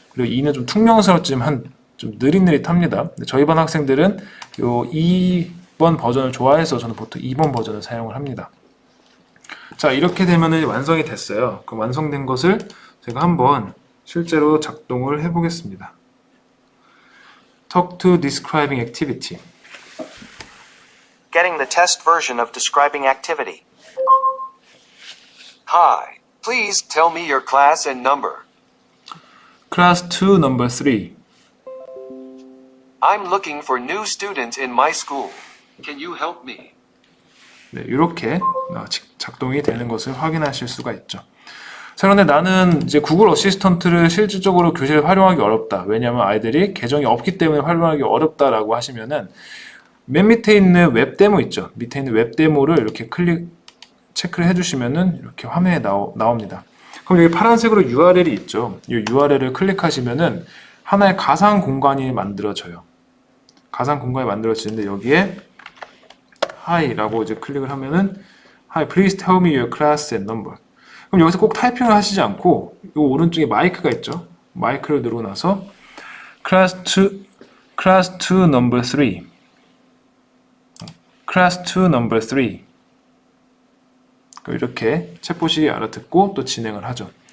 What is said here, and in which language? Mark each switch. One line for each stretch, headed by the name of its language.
Korean: 그리고 2는 좀 퉁명스럽지만 좀 느릿느릿합니다. 저희 반 학생들은 요 2번 버전을 좋아해서 저는 보통 2번 버전을 사용을 합니다. 자, 이렇게 되면 완성이 됐어요. 그 완성된 것을 제가 한번 실제로 작동을 해보겠습니다.
English: Talk to describing activity. Getting the test version of describing activity. Hi, please tell me your class and number. Class 2 number 3. I'm looking for new students in my school. Can you help me?
Korean: 네, 이렇게 작동이 되는 것을 확인하실 수가 있죠. 자, 그런데 나는 이제 구글 어시스턴트를 실질적으로 교실에 활용하기 어렵다. 왜냐하면 아이들이 계정이 없기 때문에 활용하기 어렵다라고 하시면은 맨 밑에 있는 웹 데모 있죠. 밑에 있는 웹 데모를 이렇게 체크를 해주시면은 이렇게 화면에 나옵니다. 그럼 여기 파란색으로 URL이 있죠. 이 URL을 클릭하시면은 하나의 가상 공간이 만들어져요. 가상 공간이 만들어지는데 여기에 Hi라고 이제 클릭을 하면은
English: Hi, please tell me your class and number.
Korean: 그럼 여기서 꼭 타이핑을 하시지 않고 이 오른쪽에 마이크가 있죠. 마이크를 누르고 나서
English: class 2 number 3 class 2 number 3
Korean: 이렇게 챗봇이 알아듣고 또 진행을 하죠.